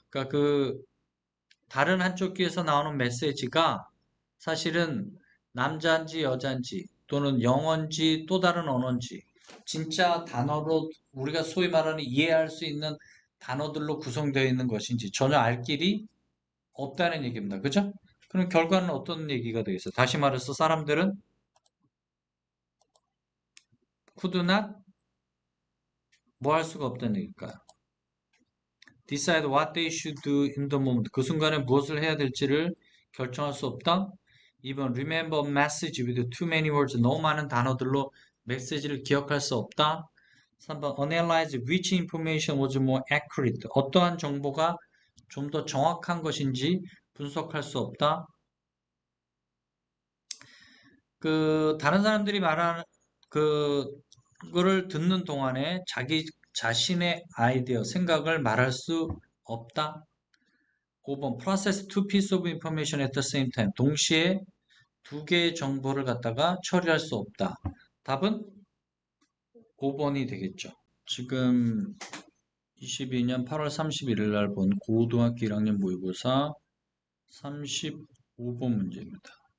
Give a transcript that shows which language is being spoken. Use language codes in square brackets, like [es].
[ko] 그러니까 다른 한쪽 귀에서 나오는 메시지가 사실은 남자인지 여자인지 또는 영어인지 또 다른 언어인지 진짜 단어로 우리가 소위 말하는 이해할 수 있는 단어들로 구성되어 있는 것인지 전혀 알 길이 없다는 얘기입니다. 그죠? 그럼 결과는 어떤 얘기가 되겠어요? 다시 말해서 사람들은 [en] could not [ko] 뭐 할 수가 없다는 얘기일까요? [en] decide what they should do in the moment. [ko] 그 순간에 무엇을 해야 될지를 결정할 수 없다. [en] even remember a message with too many words. [ko] 너무 많은 단어들로 메시지를 기억할 수 없다. 3번 [en] analyze which information was more accurate. [ko] 어떠한 정보가 좀 더 정확한 것인지 분석할 수 없다. 다른 사람들이 말하는 그거를 듣는 동안에 자기 자신의 아이디어, 생각을 말할 수 없다. 5번 [en] process two pieces of information at the same time. [ko] 동시에 두 개의 정보를 갖다가 처리할 수 없다. 답은 5번이 되겠죠. 지금 22년 8월 31일 날 본 고등학교 1학년 모의고사 35번 문제입니다.